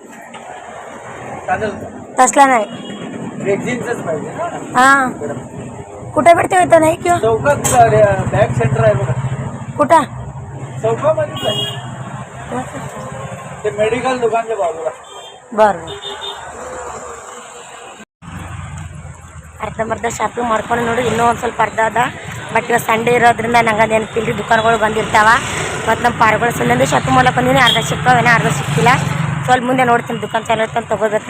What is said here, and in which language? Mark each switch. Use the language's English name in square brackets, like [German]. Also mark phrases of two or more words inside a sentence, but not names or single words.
[Marathi] तसला नाही. हां कुठे भेटते होतं? नाही किंवा चौकात बॅग सेंटर आहे बघा. कुठं? चौकामध्येच आहे ते मेडिकल दुकानच्या बाजूला. बरं. [Kannada] ಅರ್ಧಂಬರ್ಧ ಶಾಪಿಂಗ್ ಮಾಡ್ಕೊಂಡು ನೋಡಿ. ಇನ್ನೂ ಒಂದು ಸ್ವಲ್ಪ ಅರ್ಧ ಅದ. ಬಟ್ ಇವತ್ತು ಸಂಡೇ ಇರೋದ್ರಿಂದ ನಂಗೆ ನೆನಪಿಲ್ರಿ, ದುಕಾನ್ಗಳು ಬಂದಿರ್ತಾವ. ಮತ್ತು ನಮ್ಮ ಪಾರ್ಗಳ ಸಲಿಂದ ಶಾಪಿಂಗ್ ಮಾಡಕ್ಕೆ ಬಂದೀನಿ. ಅರ್ಧ ಸಿಕ್ಕಾವೇನೋ, ಅರ್ಧ ಸಿಕ್ಕಿಲ್ಲ. ಸ್ವಲ್ಪ ಮುಂದೆ ನೋಡ್ತೀನಿ, ದುಕಾನ್ ಚಾಲು ಇರ್ತಂತ ತೊಗೋಬೇಕ್ರಿ.